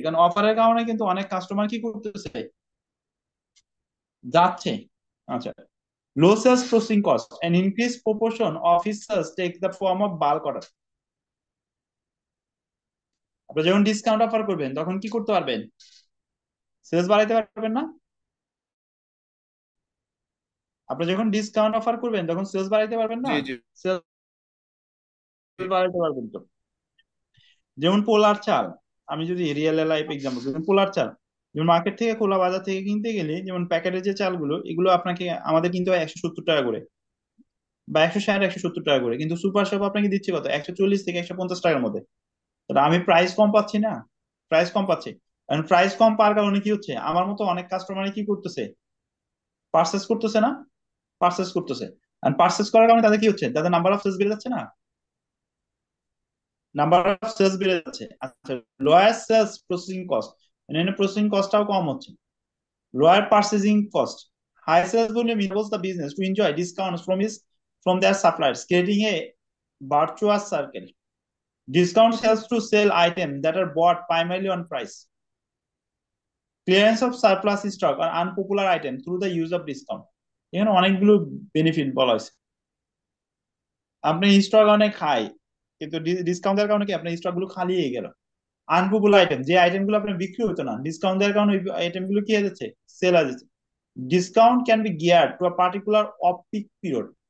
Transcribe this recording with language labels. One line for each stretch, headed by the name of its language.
Bangla: কারণ অফারের কারণে কিন্তু অনেক কাস্টমার কি করতেছে, যাচ্ছে। আচ্ছা,
English: low sales processing cost, an increased proportion of his sales take the form of bulk order।
Bangla: আপনি যখন ডিসকাউন্ট অফার করবেন তখন কি করতে পারবেন, সেলস বাড়াইতে পারবেন না? আপনি যখন ডিসকাউন্ট অফার করবেন তখন সেলস বাড়াইতে পারবেন না? জি জি। সেলস বাড়াইতে পারবেন তো। যেমন পোলার চাল, আমি যদি রিয়েল লাইফ এক্সাম্পল, যেমন পোলার চাল, যেমন মার্কেট থেকে খোলা বাজার থেকে কিনতে গেলে যেমন প্যাকেটের যে চালগুলো এগুলো আপনাকে আমাদের কিনতে হয় 170 টাকা করে বা 160 170 টাকা করে, কিন্তু সুপার শপ আপনাকে দিচ্ছে কত, 140 থেকে 150 টাকার মধ্যে। তাহলে আমি প্রাইস কম পাচ্ছি না? প্রাইস কম পাচ্ছি। কারণ প্রাইস কম পাওয়ার কারণে কি হচ্ছে, আমার মতো অনেক কাস্টমার কি করতেছে, পার্সেস করতেছে না, পার্সেস করতেছে। আর পার্সেস করার কারণে তাদের কি হচ্ছে, তাদের নাম্বার অফ সেলস বেড়ে যাচ্ছে না, নাম্বার অফ সেলস বেড়ে যাচ্ছে। আচ্ছা,
English: lower sales processing cost,
Bangla: মানে প্রসেসিং কস্টটাও কম হচ্ছে।
English: Lower purchasing cost, high sales volume enables the business to enjoy discounts from their suppliers, creating a virtuous circle. Discounts helps to sell items that are bought primarily on price. Clearance of surplus stock or unpopular item through the use of discount।
Bangla: এখানে অনেকগুলো benefit বলা হয়েছে। আপনি stock অনেক high, কিন্তু discount দেওয়ার কারণে কি আপনার স্টক গুলো খালি হয়ে গেল। আনপপুলার আইটেম, যে আইটেম গুলো আপনার বিক্রি হতো না, ডিসকাউন্ট দেওয়ার কারণে ওই আইটেম গুলো কি হয়ে যাচ্ছে, সেল হয়ে যাচ্ছে।
English: Discount can be geared to a particular of peak period.